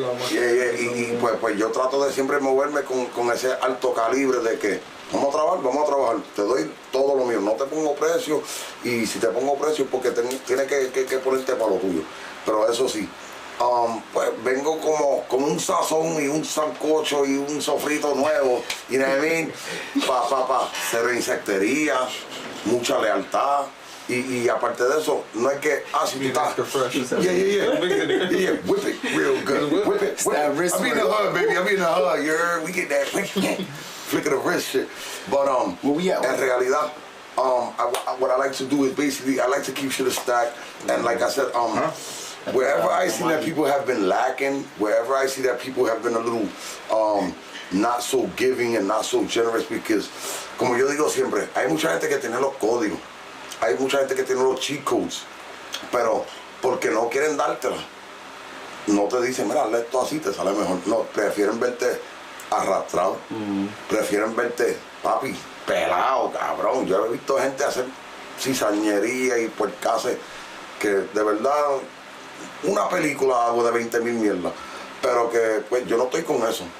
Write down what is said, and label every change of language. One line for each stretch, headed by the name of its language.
Spanish: y pues yo trato de siempre moverme con ese alto calibre de que vamos a trabajar, te doy todo lo mío, no te pongo precio, y si te pongo precio es porque tienes que ponerte para lo tuyo. Pero eso sí, pues vengo como un sazón y un sancocho y un sofrito nuevo, y
English: you know what I mean?
Spanish: Cero insectería, mucha lealtad. Y aparte de eso, no es que, si tú estás...
English: Yeah, whip it real good, whip it. I'm in the hood, baby, I'm in the hood, we get that flick of the wrist shit. But
Spanish: en realidad,
English: what I like to do is basically, I like to keep shit stacked, and like I said, wherever I see that people have been lacking, wherever I see that people have been a little not so giving and not so generous, because,
Spanish: como yo digo siempre, hay mucha gente que tiene los códigos. Hay mucha gente que tiene los cheat codes, pero porque no quieren dártela, no te dicen, mira, hazle esto así, te sale mejor. No, prefieren verte arrastrado, prefieren verte, papi, pelado, cabrón. Yo he visto gente hacer cizañería y puercases que de verdad, una película hago de 20,000 mierdas, pero que pues yo no estoy con eso.